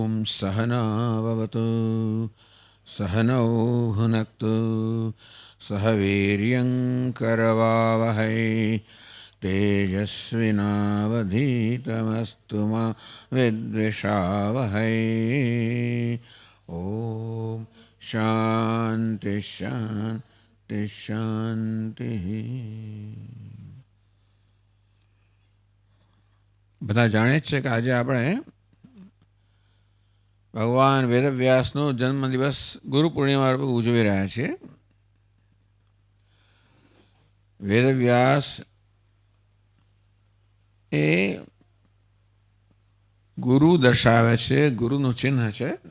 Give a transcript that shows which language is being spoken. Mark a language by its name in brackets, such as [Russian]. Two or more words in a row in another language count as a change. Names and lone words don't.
[Sanskrit] ॐ सहनाववतु सहनौ भुनक्तु सह वीर्यं करवावहै तेजस्विनावधीतमस्तु मा विद्विषावहै. ॐ शान्ति शान्ति शान्तिः. [Gujarati] બધા જાણે જ છે કે આજે આપણે ભગવાન વેદવ્યાસનો જન્મદિવસ ગુરુ પૂર્ણિમા રૂપે ઉજવી રહ્યા છીએ. વેદવ્યાસ એ ગુરુ દર્શાવે છે, ગુરુનું ચિહ્ન છે.